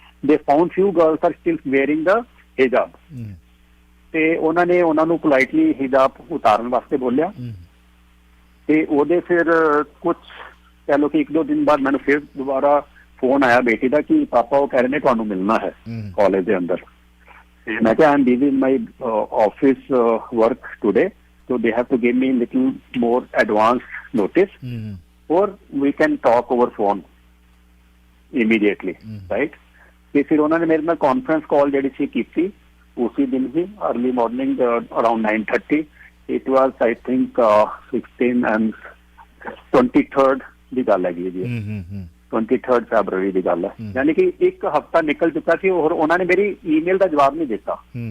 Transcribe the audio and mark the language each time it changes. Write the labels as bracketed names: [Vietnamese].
[English] they found few girls are still wearing the ਹਿਜਾਬ [Punjabi] ਤੇ ਉਹਨਾਂ ਨੇ ਉਹਨਾਂ ਨੂੰ ਪੋਲਾਈਟਲੀ ਹਿਜਾਬ ਉਤਾਰਨ ਵਾਸਤੇ ਬੋਲਿਆ। ਤੇ ਉਹਦੇ ਫਿਰ ਕੁਝ ਕਹਿ ਲਓ ਕਿ 1-2 ਦਿਨ ਬਾਅਦ ਮੈਨੂੰ ਫਿਰ ਦੁਬਾਰਾ ਫੋਨ ਆਇਆ ਬੇਟੀ ਦਾ ਕਿ ਪਾਪਾ ਉਹ ਕਹਿ ਰਹੇ ਨੇ ਤੁਹਾਨੂੰ ਮਿਲਣਾ ਹੈ ਕਾਲਜ ਦੇ ਅੰਦਰ। ਤੇ ਮੈਂ ਕਿਹਾ [English] I am busy in my office work today, so they have to give me little more advance notice or we can talk over phone immediately, right? [Punjabi] ਤੇ ਫਿਰ ਉਹਨਾਂ ਨੇ ਮੇਰੇ ਨਾਲ ਕਾਨਫਰੰਸ ਕਾਲ ਜਿਹੜੀ ਸੀ ਕੀਤੀ ਉਸੇ ਦਿਨ ਹੀ early morning around 9:30। [English] it was I think 16 and 23rd [Punjabi] ਦੀ ਗੱਲ ਹੈਗੀ ਜੀ, 23rd ਫੈਬਰਵਰੀ ਦੀ ਗੱਲ ਹੈ, ਯਾਨੀ ਕਿ ਇੱਕ ਹਫਤਾ ਨਿਕਲ ਚੁੱਕਾ ਸੀ ਔਰ ਉਹਨਾਂ ਨੇ ਮੇਰੀ ਈਮੇਲ ਦਾ ਜਵਾਬ ਨਹੀਂ ਦਿੱਤਾ।